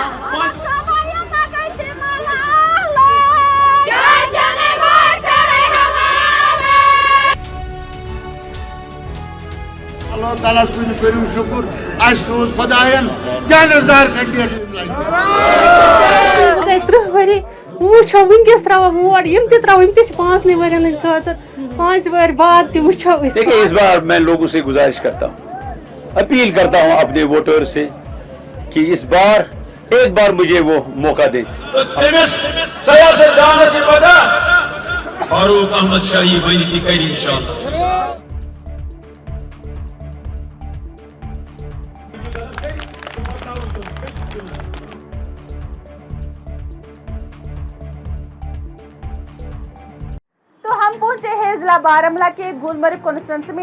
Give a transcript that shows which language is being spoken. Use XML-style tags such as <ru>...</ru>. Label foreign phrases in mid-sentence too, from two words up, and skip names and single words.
<ks>اللہ تعالیٰ کُن کٔرِو شُکُر اَسہِ سوٗز خۄدایَن کیٛاہ نظار کینڈِڈیٹ 3 ؤری وٕچھو وٕنکٮ۪س ترٛاوو ووٹ یِم تہِ ترٛاوو یِم تہِ چھِ 5 ؤرین ہٕنٛدۍ خٲطرٕ 5 ؤری بعد تہِ وٕچھو أسۍ.</ks> <ur>دیکھیے اس بار میں لوگوں سے گزارش کرتا ہوں اپیل کرتا ہوں اپنے ووٹر سے کہ اس بار ایک بار مجھے وہ موقع دیں.</ur> <ks>سیاستدان سے پتہ فاروق احمد شاہی بنی تہِ کَرِ انشاءاللہ.</ks> <ur>ہم پہنچے ہیں ضلع بارہمولہ کے گلمرگ کانسٹیچوئنسی میں.</ur>